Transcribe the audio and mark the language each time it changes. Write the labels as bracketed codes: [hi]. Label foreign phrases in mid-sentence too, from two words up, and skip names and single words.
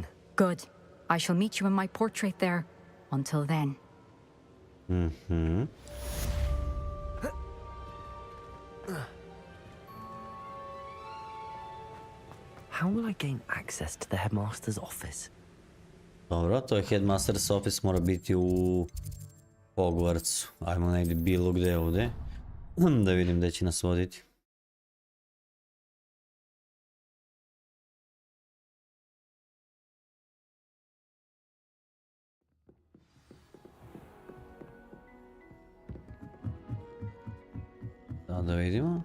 [en] Good. I shall meet you in my portrait there. Until then. How will I gain access to the headmaster's office? [bs] Dobro, to je [en] headmaster's office, [bs] mora biti u Hogwartsu. Ajmo negdje bilo gdje ovdje. Da vidim gdje će nas voditi. Da vidimo.